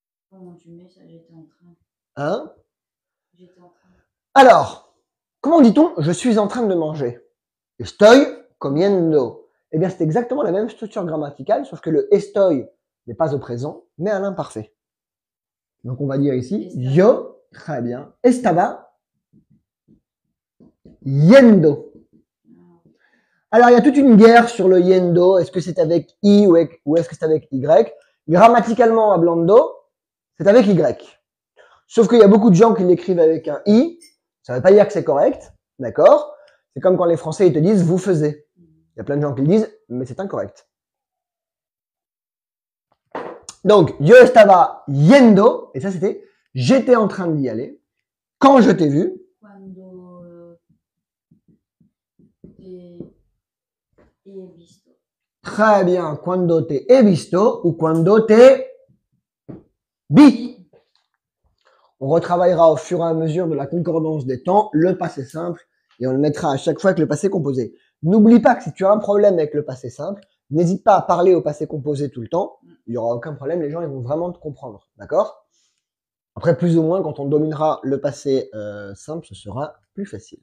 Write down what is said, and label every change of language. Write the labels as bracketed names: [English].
[French] Comment tu mets ça? J'étais en train. Hein? J'étais en train. Alors, comment dit-on je suis en train de manger? [Spanish] Estoy comiendo. [French] Eh bien, c'est exactement la même structure grammaticale, sauf que le estoy n'est pas au présent, mais à l'imparfait. Donc, on va dire ici, [Spanish] Estaba. yo, [French] très bien, [Spanish] estaba yendo. [French] Alors, il y a toute une guerre sur le yendo. Est-ce que c'est avec I ou est-ce que c'est avec Y? Grammaticalement, hablando, c'est avec Y. Sauf qu'il y a beaucoup de gens qui l'écrivent avec un I. Ça ne veut pas dire que c'est correct. D'accord? C'est comme quand les Français ils te disent vous faisiez. Il y a plein de gens qui le disent, mais c'est incorrect. Donc, [Spanish] yo estaba yendo, [French] et ça c'était j'étais en train d'y aller. Quand je t'ai vu. [Spanish] Cuando te he visto. [French] Très bien. [Spanish] Cuando te he visto ou cuando te vi. [French] On retravaillera au fur et à mesure de la concordance des temps le passé simple et on le mettra à chaque fois avec le passé composé. N'oublie pas que si tu as un problème avec le passé simple, n'hésite pas à parler au passé composé tout le temps. Il n'y aura aucun problème, les gens ils vont vraiment te comprendre. D'accord? Après, plus ou moins, quand on dominera le passé simple, ce sera plus facile.